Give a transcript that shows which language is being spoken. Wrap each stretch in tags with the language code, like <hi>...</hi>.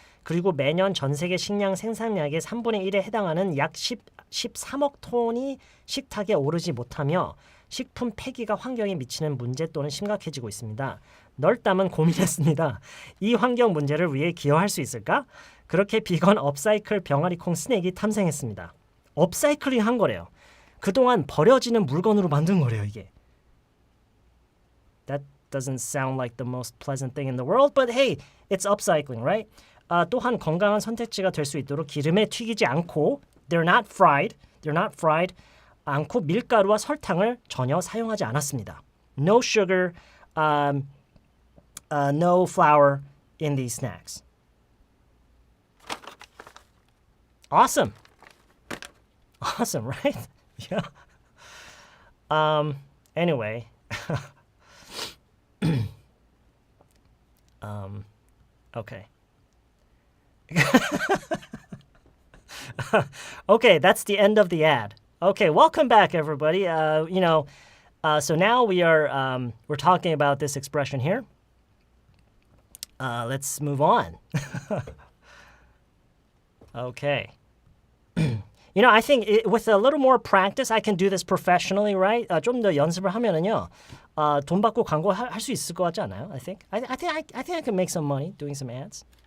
<ko>그리고 매년 전 세계 식량 생산량의 3분의 1에 해당하는 약 13억 톤이 식탁에 오르지 못하며 식품 폐기가 환경에 미치는 문제 또는 심각해지고 있습니다. 널담은 고민했습니다. 이 환경 문제를 위해 기여할 수 있을까? 그렇게 비건 업사이클 병아리콩 스낵이 탐생했습니다. 업사이클링 한 거래요. 그동안 버려지는 물건으로 만든 거래요, 이게.</ko> <en>That doesn't sound like the most pleasant thing in the world, but hey, it's upcycling, right?</en> <ko>또한 건강한 선택지가 될 수 있도록 기름에 튀기지 않고</ko> <en>they're not fried</en> <ko>않고 밀가루와 설탕을 전혀 사용하지 않았습니다.</ko> <en>No sugar, no flour in these snacks. Awesome, right? Yeah. Anyway. Okay. Okay, that's the end of the ad. Okay, welcome back, everybody. So now we're talking about this expression here. Let's move on. Okay. I think with a little more practice, I can do this professionally, right?</en> <ko>좀 더 연습을 하면은요, 돈 받고 광고 할 수 있을 것 같지 않아요?</ko> <en>I think I can make some money doing some ads.</en>